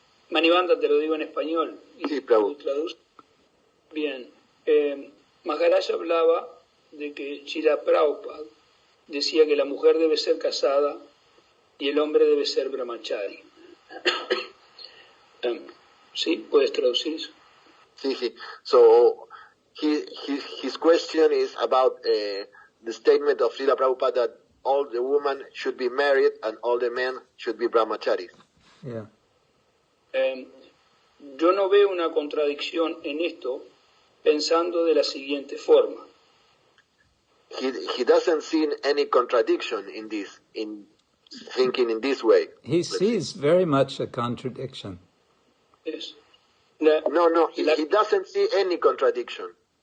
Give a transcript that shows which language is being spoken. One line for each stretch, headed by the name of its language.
Spanish: Manibanda, te lo digo en español. Sí, Prabhu. Bien. Maharaj hablaba de que Srila Prabhupada decía que la mujer debe ser casada y el hombre debe ser brahmachari. ¿Sí? ¿Puedes traducir eso? Sí, sí.
English: So, his question is about the statement of Srila Prabhupada that all the women should be married and all the men should be brahmacharis. Yeah.
Spanish: Yo no veo una contradicción en esto, pensando de la siguiente forma.
English: He doesn't see any contradiction in this, in thinking in this way. He sees very much a contradiction. Yes. No, he doesn't see any contradiction.